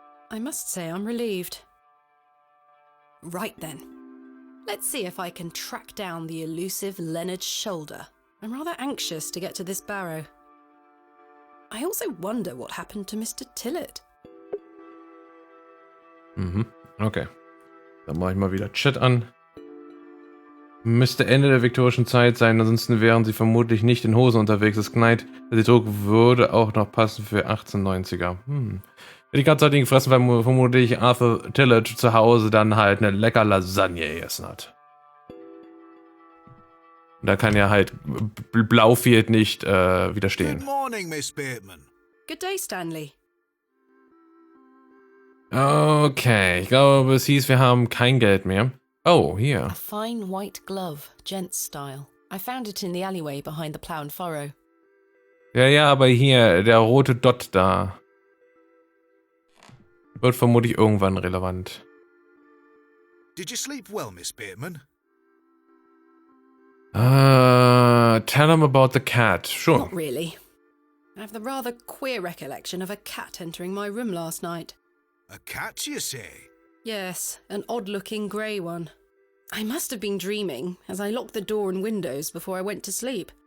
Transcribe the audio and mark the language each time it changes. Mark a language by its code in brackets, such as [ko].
[en] I must say I'm relieved. Right then. Let's see if I can track down the elusive Leonard Shoulder. I'm rather anxious to get to this Barrow. I also wonder what happened to Mr. Tillett. Mhm. Okay. [de] Dann mache ich mal wieder Chat an. Müsste Ende der viktorischen Zeit sein, ansonsten wären sie vermutlich nicht in Hosen unterwegs. Das Kleid, der Druck würde auch noch passen für 1890er. Die Katze hat ihn gefressen, weil vermutlich Arthur Tillett zu Hause dann halt eine lecker Lasagne gegessen hat. Und da kann ja halt Blaufield nicht widerstehen. [en] Good morning, Miss Bateman. Good day, Stanley. [de] Okay, ich glaube, es hieß, wir haben kein Geld mehr. Oh, hier. [en] A fine white glove, gents style. I found it in the alleyway behind the plough and furrow. [de] Ja, aber hier, der rote Dot da. Wird vermutlich irgendwann relevant. [en] Did you sleep well, Miss Bateman? Tell him about the cat. Sure. Not really. I have the rather queer recollection of a cat entering my room last night. A cat, you say? Yes, an odd-looking grey one. I must have been dreaming, as I locked the door and windows before I went to sleep.